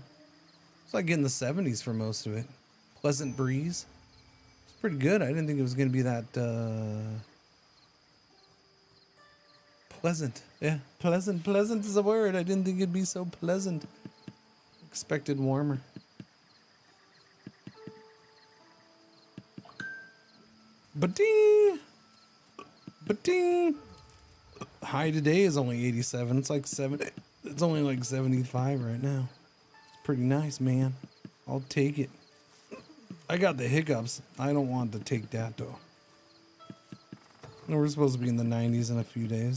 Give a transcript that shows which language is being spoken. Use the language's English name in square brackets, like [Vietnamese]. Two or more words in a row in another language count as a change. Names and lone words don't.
[English] It's like in the 70s for most of it. Pleasant breeze. It's pretty good. I didn't think it was going to be that pleasant. Yeah, pleasant. Pleasant is a word. I didn't think it'd be so pleasant. Expected warmer. Ba-ding! Ba-ding! High today is only 87. It's like 70. It's only like 75 right now. It's pretty nice, man. I'll take it. I got the hiccups. I don't want to take that though. No, we're supposed to be in the 90s in a few days.